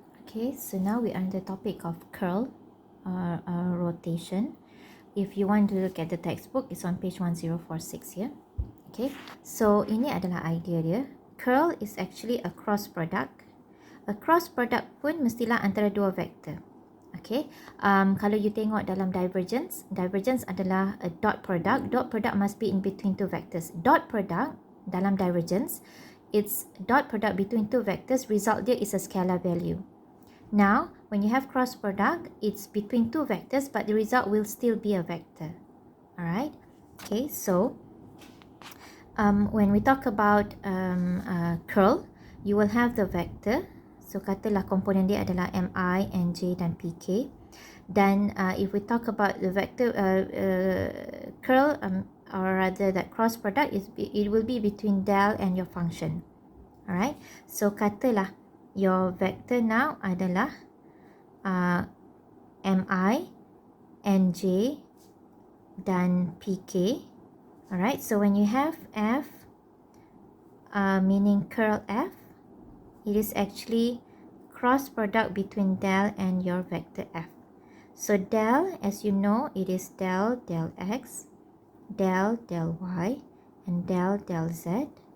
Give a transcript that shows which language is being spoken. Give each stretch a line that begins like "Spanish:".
English: Okay, so now we are on the topic of curl rotation. If you want to look at the textbook, it's on page 1046 here.
Malay: Okay, so ini adalah idea dia.
English: Curl is actually a cross product. A cross product
Malay: pun mestilah antara dua vektor.
English: Okay,
Malay: kalau you tengok dalam
English: divergence, divergence adalah a dot product. Dot product must be in between two vectors. Dot product
Malay: dalam
English: divergence, it's dot product between two vectors. Result dia is a scalar value. Now, when you have cross product, it's between two vectors, but the result will still be a vector. Alright? Okay, so when we talk about curl, you will have the vector.
Malay: So, katalah komponen dia adalah Mi, Nj dan Pk.
English: Dan if we talk about the vector curl, or rather that cross product, it will be between del and your function. Alright? So,
Malay: katalah
English: your vector now adalah Mi, Nj dan Pk. Alright, so when you have F, meaning curl F, it is actually cross product between del and your vector F. So del, as you know, it is del x, del y, and del z.